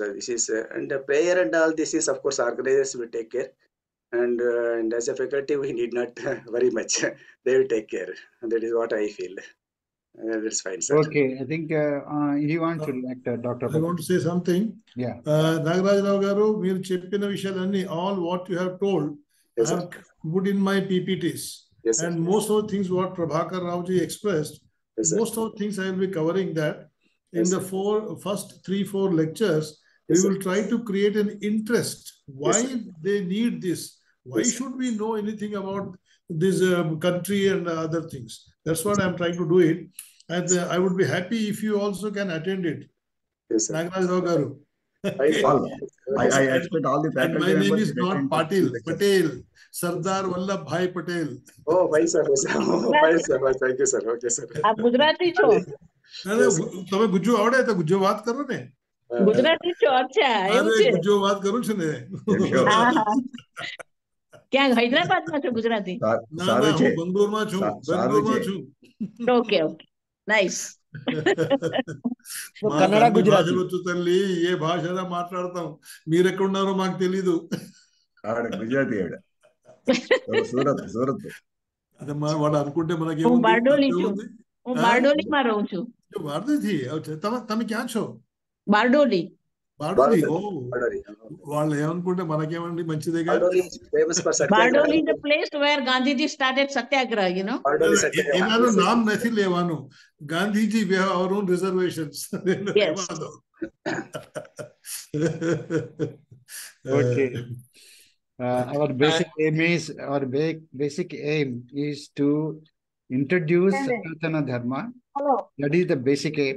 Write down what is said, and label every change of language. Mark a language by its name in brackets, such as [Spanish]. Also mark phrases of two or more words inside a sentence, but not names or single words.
[English] So this is and the prayer and all this is, of course, organizers will take care, and as a faculty, we need not worry much. They will take care, and that is what I feel. That's fine, sir. Okay, I think he wants to react, Dr. I want to say something. Yeah. [Telugu] Nagaraj Rao garu, మీరు చెప్పిన విషయాలన్నీ, [English] all what you have told, Yes, I have put in my PPTs. Yes, sir. And most of the things what Prabhakar Raoji expressed, Yes, sir. most of the things I will be covering that. In Yes, the first 3-4 lectures, Yes, we will try to create an interest. Why sir. they need this? Why Yes, sir. should we know anything about this country and other things? That's what I'm trying to do it. And I would be happy if you also can attend it. Yes, sir. Nagaraj Rao garu. Fine, sir. All, Okay, sir. I expect all the And faculty my name members is to not attend Patil, the lectures. Patel, Sardar Vallabhbhai Patel. Oh, fine, sir. Oh, fine, sir. Thank you, sir. Okay, sir. [Hindi] आप गुजराती છો [Gujarati] અરે તમે ગુજ્જો આવડે તો ગુજ્જો વાત કરો ને ગુજરાતી છો અચ્છા એવું અરે છે ગુજ્જો વાત કરું છું ને Sure. હા હા ક્યાં હૈદરાબાદમાં છો ગુજરાતી ના સારું ના છે હું બંગલોરમાં છું સારું બેંગ્લોરમાં છે છું [English] okay okay nice [Telugu] మా కన్నడ తల్లి గుజరాతీ భాషలో తల్లి ఏ భాషలో మాట్లాడతాం మీరెక్కడున్నారో మాకు తెలీదు ఆవిడ గుజరాతీ ఆవిడ సూరత్ సూరత్ అదే వాడు అనుకుంటే [Gujarati] હું [Telugu] మనకేముంది [Gujarati] બારડોલી છું [Telugu] తప్పేముంది [Gujarati] હું બારડોલીમાં રહું છું વારદેથી તમે ક્યાં છો બારડોલી [Telugu] బార్డోలి ఓ Bardoli. వాళ్ళు ఏమనుకుంటే మనకేమండి మంచిదేగా [English] Bardoli is famous for બારડોલી Satyagraha. is the place where Gandhiji started satyagraha, you know. Bardoli Satyagraha. [Gujarati] એનાનું નામ નથી લેવાનું ગાંધીજી [English] we have our own reservations Yes. Okay. Our basic aim is to introduce Sanatana Dharma. That is the basic aim.